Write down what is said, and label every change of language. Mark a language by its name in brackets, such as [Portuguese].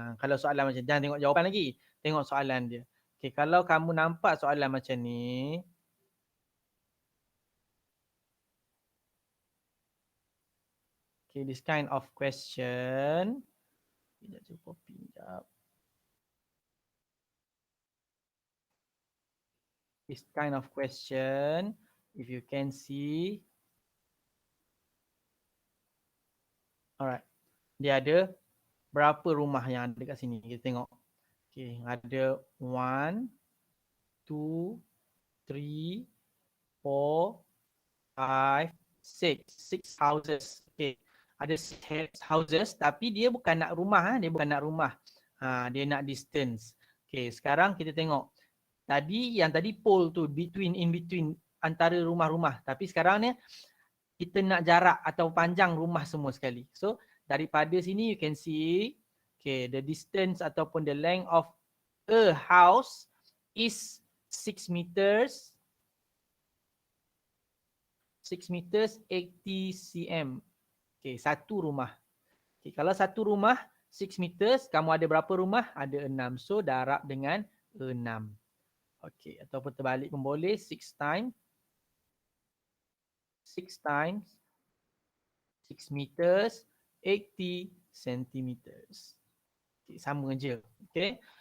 [Malay] Kalau soalan macam, jangan tengok jawapan lagi. Tengok soalan dia. Okay, kalau kamu nampak soalan macam ni, okay, [English] this kind of question. [Malay] Sekejap, cuba copy sekejap. [English] This kind of question, if you can see. Alright. [Malay] Dia ada berapa rumah yang ada kat sini? Kita tengok. Okay, ada 1, 2, 3, 4, 5, 6. [English] 6 houses. [Malay] Okay. Ada 6 houses tapi dia bukan nak rumah. Dia bukan nak rumah. Dia nak distance. Okay, sekarang kita tengok. Yang tadi pole tu, [English] in between [Malay] antara rumah-rumah. Tapi sekarang ni kita nak jarak atau panjang rumah semua sekali. [English] So [Malay] daripada sini [English] you can see, okay, the distance [Malay] ataupun [English] the length of A house is 6 meters 80 cm. Okay, [Malay] satu rumah. Okay, kalau satu rumah 6 meters, kamu ada berapa rumah? Ada 6. So, darab dengan 6. Okay, ataupun terbalik pun boleh. [English] 6 times 6 meters 80 centimeters. Okay, [Malay] sama je. [English] Okay.